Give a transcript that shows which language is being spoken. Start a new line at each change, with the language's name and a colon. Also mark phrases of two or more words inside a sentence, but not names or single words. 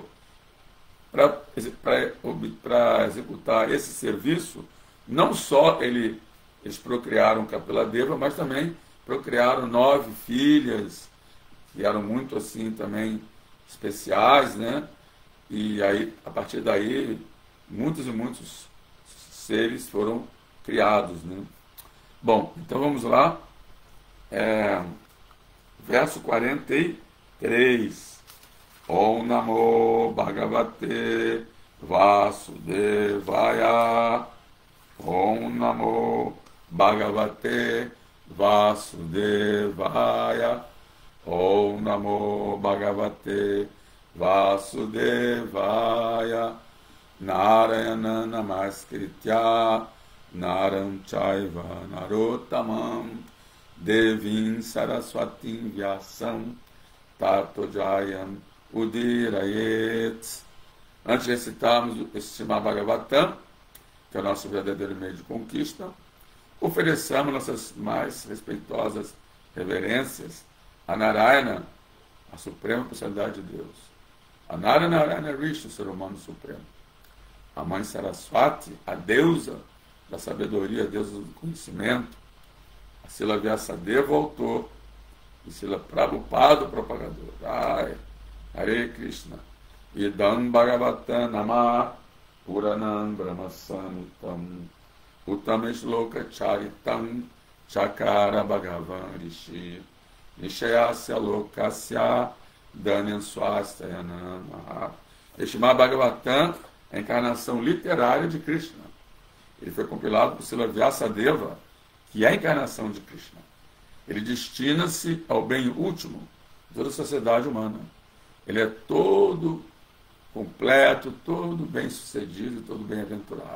Portuguese: Para executar esse serviço, não só eles procriaram Kapila Deva, mas também procriaram 9 filhas, que eram muito assim também especiais, né? E aí, a partir daí, muitos e muitos seres foram criados, né? Bom, então vamos lá. Verso 43.
Sanskrit: ॐ नमो भगवते वासुदेवाय. ॐ नमो भगवते वासुदेवाय. ॐ नमो भगवते वासुदेवाय. नारायणं नमस्कृत्य नरं चैव नरोत्तमम् देवीं सरस्वतीं व्यासं ततो जयम् उदीरयेत्.
Portuguese: Antes de recitarmos esse Srimad Bhagavatam, que é o nosso verdadeiro meio de conquista, ofereçamos nossas mais respeitosas reverências a Narayana, a suprema personalidade de Deus, a Narayana Rishi, o ser humano supremo, a mãe Saraswati, a deusa da sabedoria, a deusa do conhecimento, a Sila Vyasadeva, o autor, e Sila Prabhupada, o propagador. Ai,
Sanskrit: हरे कृष्ण. इदं भागवतं नाम पुराणं ब्रह्मसम्मितम् उत्तमश्लोक चरितं चकार भगवान् ऋषिः निःश्रेयसाय लोकस्य धन्यं स्वस्त्ययनम्.
Portuguese: Este Bhagavatam é a encarnação literária de Krishna. Ele foi compilado por Sila Vyasadeva, que é a encarnação de Krishna. Ele destina-se ao bem último de toda a sociedade humana. Ele é todo completo, todo bem sucedido, todo bem-aventurado.